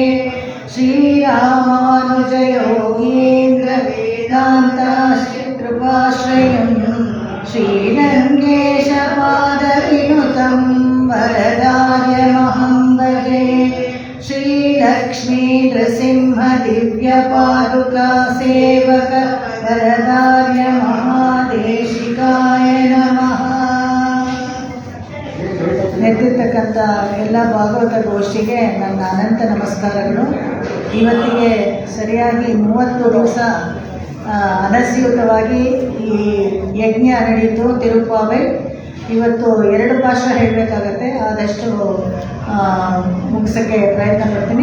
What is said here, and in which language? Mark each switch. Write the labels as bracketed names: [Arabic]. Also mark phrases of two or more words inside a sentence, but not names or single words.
[Sanskrit] श्रीरामानुजयोगीन्द्र वेदान्ताश्रितकृपाश्रयं श्रीरङ्गेशपादविनुतं वरदार्यमहं भजे। श्रीलक्ष्मी नृसिंहदिव्यपादुका सेवक वरदार्य महादेशिकाय नमः। [Kannada] ನೆರೆದಿರ್ತಕ್ಕಂಥ ಎಲ್ಲ ಭಾಗವತ ಗೋಷ್ಠಿಗೆ ನನ್ನ ಅನಂತ ನಮಸ್ಕಾರಗಳು. ಇವತ್ತಿಗೆ ಸರಿಯಾಗಿ 30 ದಿವಸ ಅನಸ್ಯೂತವಾಗಿ ಈ ಯಜ್ಞ ನಡೆಯಿತು ತಿರುಪಾವೆ. ಇವತ್ತು 2 ಪಾರ್ಶ್ವ ಹೇಳಬೇಕಾಗತ್ತೆ, ಆದಷ್ಟು ಮುಗಿಸೋಕ್ಕೆ ಪ್ರಯತ್ನ ಪಡ್ತೀನಿ.